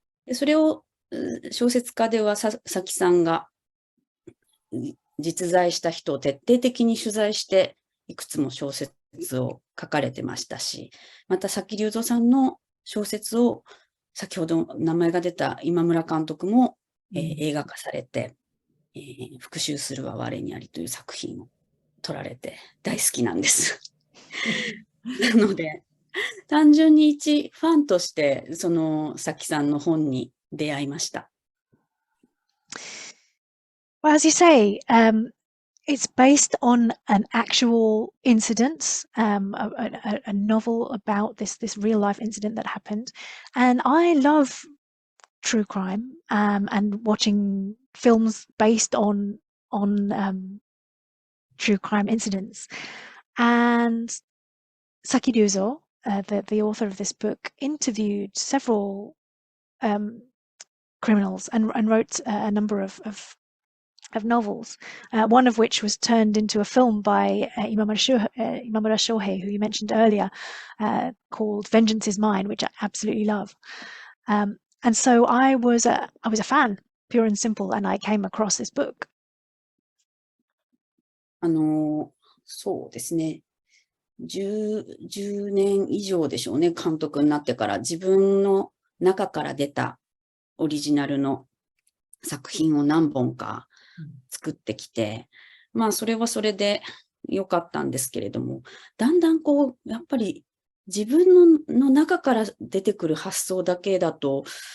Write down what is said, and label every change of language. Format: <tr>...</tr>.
<ja>でそれを小説家では佐々さんが実在した人を徹底的に取材していくつも小説を書かれてましたし、また佐木隆三さんの小説を先ほど名前が出た今村監督も、映画化されて、復讐するは我にありという作品を撮られて大好きなんです。なので単純に一ファンとしてその佐木さんの本に出会いました。</ja> <en>Well, as you say, it's based on an actual incident, a novel about this real life incident that happened. And I love true crime and watching films based on true crime incidents. And Saki Ryuzo, the author of this book, interviewed several criminals and wrote a number of novels, one of which was turned into a film by Imamura Shohei, who you mentioned earlier, called Vengeance is Mine, which I absolutely love. And so I was a fan, pure and simple, and I came across this book.</en> <ja>そうですね。 10年以上でしょうね、監督になってから自分の中から出たオリジナルの作品を何本か作ってきて、まあそれはそれで良かったんですけれども、だんだんこうやっぱり自分の中から出てくる発想だけだと、</ja>